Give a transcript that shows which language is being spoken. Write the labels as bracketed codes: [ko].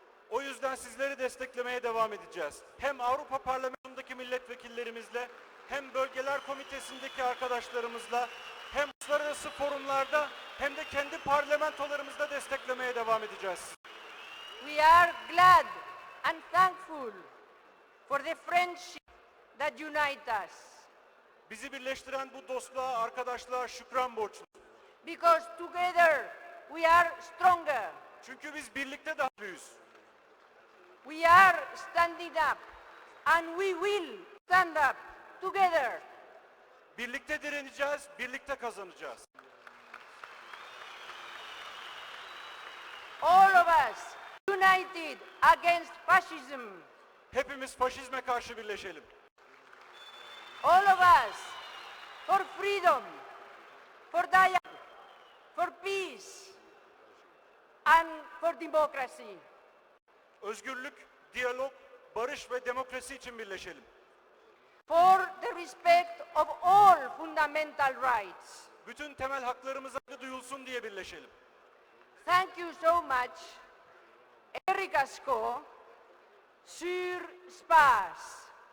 [tr] O yüzden sizleri desteklemeye devam edeceğiz. Hem Avrupa Parlamentosu'ndaki milletvekillerimizle, hem Bölgeler Komitesi'ndeki arkadaşlarımızla, hem uluslararası forumlarda, hem de kendi parlamentolarımızda desteklemeye devam edeceğiz. [en] We are glad and thankful for the friendship that unites us. [tr] Bizi birleştiren bu dostluğa, arkadaşlığa şükran borçluyuz. [en] Because together we are stronger. [tr] Çünkü biz birlikte daha büyüğüz. [en] We are standing up and we will stand up together. [tr] Birlikte direneceğiz, birlikte kazanacağız. [en] All of us united against fascism. [tr] Hepimiz faşizme karşı birleşelim. [en] All of us for freedom, for dialogue, for peace and for democracy. [tr] Özgürlük, diyalog, barış ve demokrasi için birleşelim. [en] For the respect of all fundamental rights. [tr] Bütün temel haklarımıza duyulsun diye birleşelim. [en] Thank you so much. Erika Sko, sur Spas.